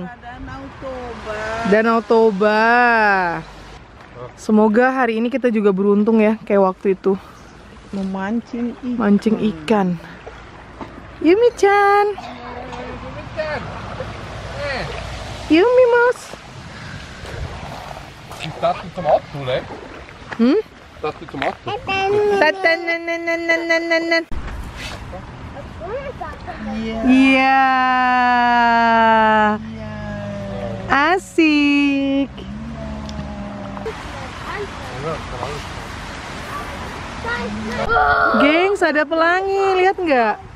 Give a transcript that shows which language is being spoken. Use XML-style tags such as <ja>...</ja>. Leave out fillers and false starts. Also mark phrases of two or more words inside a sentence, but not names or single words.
<id>Danau Toba. Semoga hari ini kita juga beruntung ya kayak waktu itu. Memancing ikan. Mancing ikan. Yumi-chan. Yumi Mas.</id> <de>Das ist zum Auto, ne? Das ist zum Auto. Tatananananananan.</de> <id>Iya. Iya. Asik. Gengs, ada pelangi, lihat nggak?</id>